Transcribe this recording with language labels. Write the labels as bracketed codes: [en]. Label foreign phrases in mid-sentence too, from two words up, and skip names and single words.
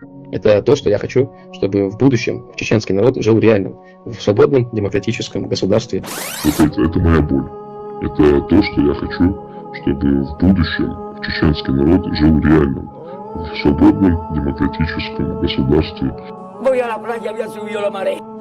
[ru] Это то, что я хочу, чтобы в будущем чеченский народ жил реальным, в свободном демократическом государстве. Это моя боль. Это то, что я хочу, чтобы в будущем чеченский народ жил реальным, в свободном демократическом государстве. [es] Voy a la playa, voy a subir la marea.